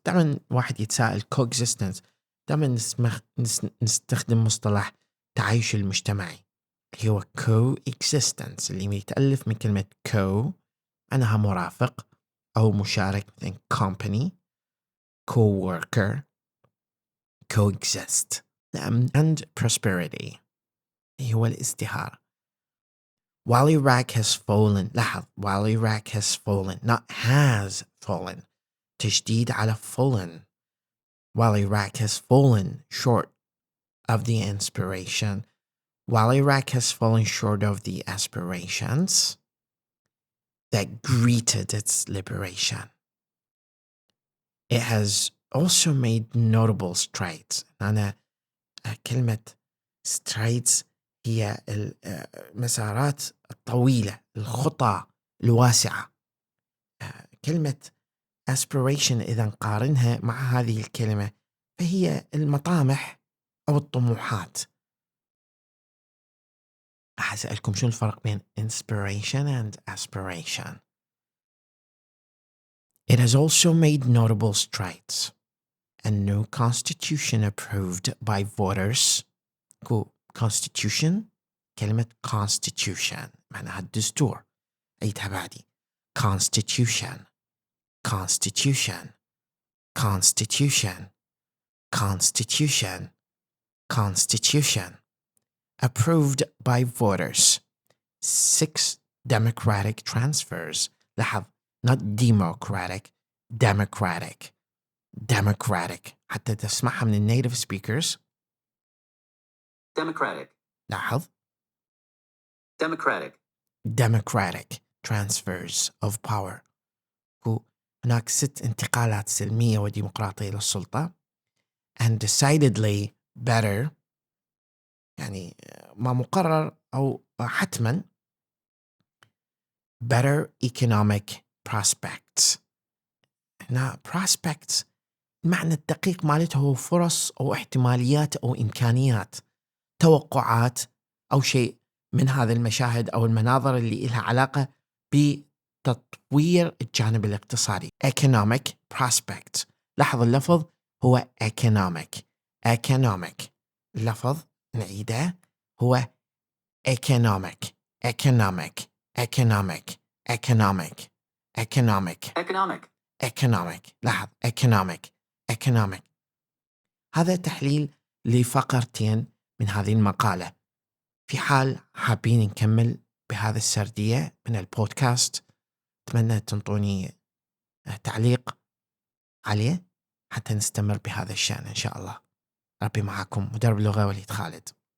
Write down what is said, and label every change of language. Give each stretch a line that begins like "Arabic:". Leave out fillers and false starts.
Arabic: دائما واحد يتساءل coexistence، دائما نستخدم مصطلح تعايش المجتمعي اللي هو coexistence، اللي يتألف من كلمة co أنها مرافق أو مشارك، مثل
English: company co-worker coexist. and prosperity
Arabic: هو الازدهار.
English: while Iraq has fallen، لاحظ while Iraq has fallen not has fallen،
Arabic: تشديد على
English: fallen. while Iraq has fallen short of the inspiration، while Iraq has fallen short of the aspirations that greeted its liberation, it has also made notable strides.
Arabic: أنا كلمة strides هي المسارات الطويلة، الخطى الواسعة. كلمة aspiration إذا نقارنها مع هذه الكلمة فهي المطامح أو الطموحات. أسألكم شو الفرق بين
English: inspiration and aspiration. It has also made notable strides. A new constitution approved by voters. constitution، كلمة constitution
Arabic: معناها الدستور، أيتها بعدي
English: constitution constitution constitution constitution constitution approved by voters. 6 democratic transfers.
Arabic: لاحظ
English: not democratic democratic democratic،
Arabic: حتى تسمعها من النيتيف speakers
English: democratic.
Arabic: لاحظ
English: democratic. democratic transfers of power.
Arabic: هناك 6 انتقالات سلمية وديمقراطية للسلطة.
English: and decidedly better،
Arabic: يعني ما مقرر أو حتما
English: better economic prospects.
Arabic: هنا prospects المعنى الدقيق مالته هو فرص أو احتماليات أو إمكانيات، توقعات أو شيء من هذا المشاهد أو المناظر اللي لها علاقة بتطوير الجانب الاقتصادي.
English: economic prospects،
Arabic: لاحظ اللفظ هو
English: economic economic،
Arabic: اللفظ نعيده هو
English: economic economic economic economic economic economic. economic.
Arabic: لاحظ
English: economic economic.
Arabic: هذا تحليل لفقرتين من هذه المقالة. في حال حابين نكمل بهذا السردية من البودكاست، أتمنى تنطوني تعليق عليه حتى نستمر بهذا الشأن إن شاء الله. ربي معكم، مدرب اللغة وليد خالد.